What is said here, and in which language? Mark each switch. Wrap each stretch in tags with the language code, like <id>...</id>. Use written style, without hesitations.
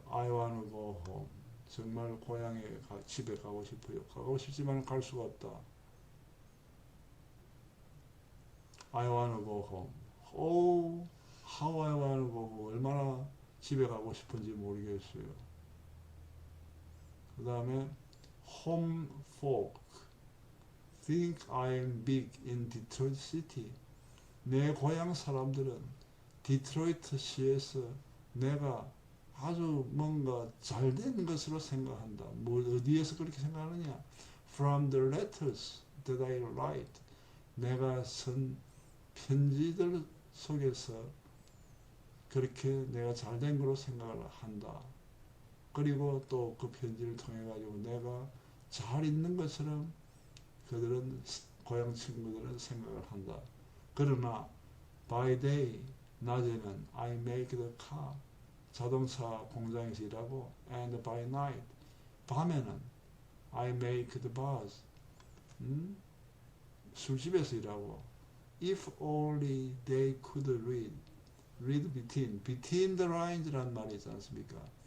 <en>I wanna go home.</en> <ko>정말 고향에 집에 가고 싶어요. 가고 싶지만 갈 수가 없다.</ko> <en>I wanna go home. Oh, how I wanna go home.</en> <ko>얼마나 집에 가고 싶은지 모르겠어요. 그 다음에</ko> <en>home folk think I'm big in Detroit City.</en> <ko>내 고향 사람들은 디트로이트 시에서 내가 아주 뭔가 잘된 것으로 생각한다. 뭐 어디에서 그렇게 생각하느냐?</ko> <en>From the letters that I write.</en> <ko>내가 쓴 편지들 속에서 그렇게 내가 잘된 거로 생각을 한다. 그리고 또 그 편지를 통해 가지고 내가 잘 있는 것처럼 그들은 고향 친구들은 생각을 한다. 그러나</ko> <en>by day</en> <ko>낮에는</ko> <en>I make the car</en> <ko>자동차 공장에서 일하고</ko> <en>and by night</en> <ko>밤에는</ko> <en>I make the bars</en> <ko>술집에서 일하고</ko> <en>if only they could read between the lines라는</en> <ko>말이 있지 않습니까?</ko>